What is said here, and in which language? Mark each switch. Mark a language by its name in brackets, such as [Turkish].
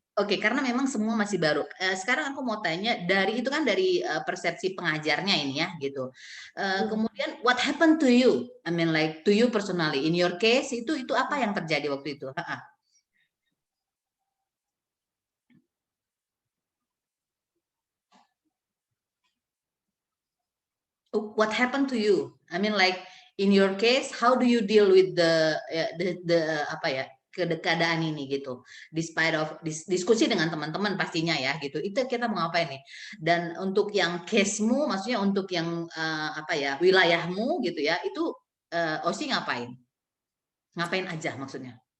[Indonesian] Oke, karena memang semua masih baru. Sekarang aku mau tanya dari itu kan dari persepsi pengajarnya ini ya gitu. Kemudian [English] what happened to you? I mean like to you personally. In your case [Indonesian] itu apa yang terjadi waktu itu? [English] What happened to you? I mean like in your case how do you deal with the [Indonesian] apa ya? Keadaan ini gitu, [English] despite of [Indonesian] diskusi dengan teman-teman pastinya ya gitu, itu kita mau ngapain nih? Dan untuk yang case-mu, maksudnya untuk yang apa ya wilayahmu gitu ya, itu Osi ngapain aja maksudnya?